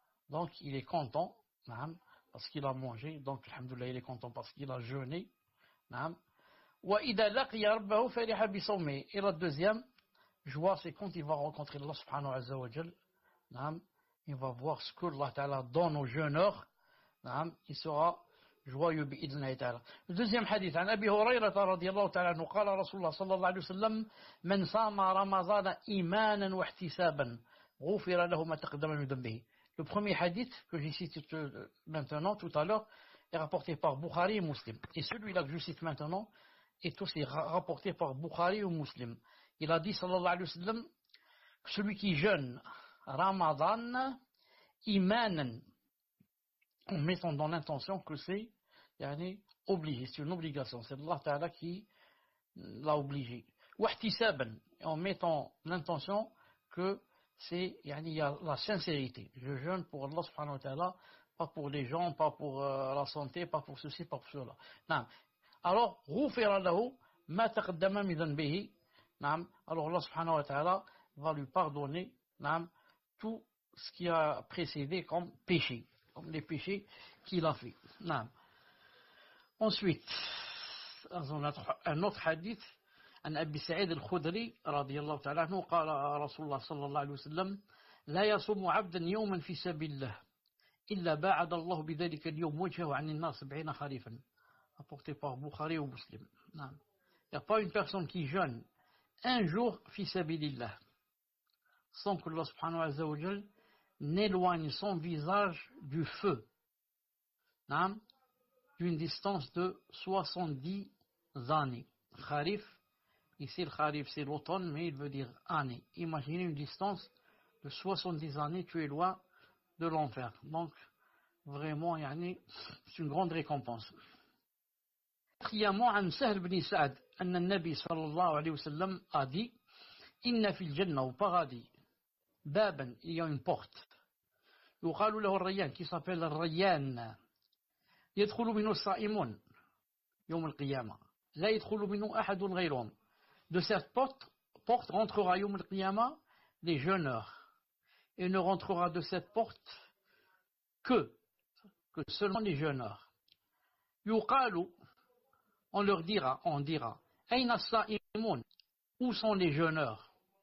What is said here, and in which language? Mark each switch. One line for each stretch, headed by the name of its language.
French: Donc il est content parce qu'il a mangé, donc alhamdoulilah il est content parce qu'il a jeûné.
Arabic: Wa idha laqiya rabbahu fariha bi sawmihi.
French: Et la deuxième joie, c'est quand il va rencontrer Allah subhanahu wa ta'ala. Il va voir ce que Allah Ta'ala donne aux jeûneurs, il sera joyeux
Arabic: بإذن تعالى.
French: Le deuxième hadith,
Arabic: عن أبي هريرة رضي الله تعالى عنه قال رسول الله صلى الله عليه وسلم من صام رمضان إيمانا واحتسابا غفر له ما تقدم من ذنبه.
French: Le premier hadith que j'ai cité maintenant, tout à l'heure, est rapporté par Bukhari et Muslim. Et celui-là que je cite maintenant est aussi rapporté par Bukhari ou Muslim. Il a dit, sallallahu alayhi wa sallam, que celui qui jeûne Ramadan, imanan, en mettant dans l'intention que c'est obligé, c'est une obligation, c'est Allah Ta'ala qui l'a obligé. Ou ihtisaban, en mettant l'intention que c'est, il y a la sincérité. Je jeûne pour Allah subhanahu wa ta'ala, pas pour les gens, pas pour la santé, pas pour ceci, pas pour cela. Non.
Arabic: Alors, غُفِرَ لَهُ مَا تَقَدَّمَ مِنْ ذَنْبِهِ.
French: Alors Allah subhanahu wa ta'ala va lui pardonner tout ce qui a précédé comme péché, comme les péchés qu'il a fait.
Arabic: Ensuite, un autre hadith عن أبي سعيد الخدري رضي الله تعالى عنه قال رسول الله صلى الله عليه وسلم لا يصوم عبدا يوما في سبيل الله إلا باعد الله بذلك اليوم وجهه عن النار 70 خريفا,
French: apporté par Bukhari ou Muslim. Il n'y a pas une personne qui jeûne un jour fi sabilillah sans que Allah subhanahu wa ta'ala n'éloigne son visage du feu d'une distance de 70 années. Kharif, ici le kharif c'est l'automne, mais il veut dire année. Imaginez une distance de 70 années, tu es loin de l'enfer. Donc, vraiment, c'est une grande récompense.
Arabic: عن سهل بن سعد أن النبي صلى الله عليه وسلم
French: a dit
Arabic: إن في الجنة
French: au paradis
Arabic: بابا,
French: il y a une porte
Arabic: يقال له الريان
French: qui s'appelle
Arabic: الريان يدخل منه الصائمون يوم القيامة لا يدخل منه أحد غيرهم.
French: De cette porte rentrera
Arabic: يوم القيامة
French: les jeûneurs, et ne rentrera de cette porte que seulement les jeûneurs.
Arabic: يقال,
French: on dira
Arabic: أين الصائمون,
French: où sont les jeûneurs?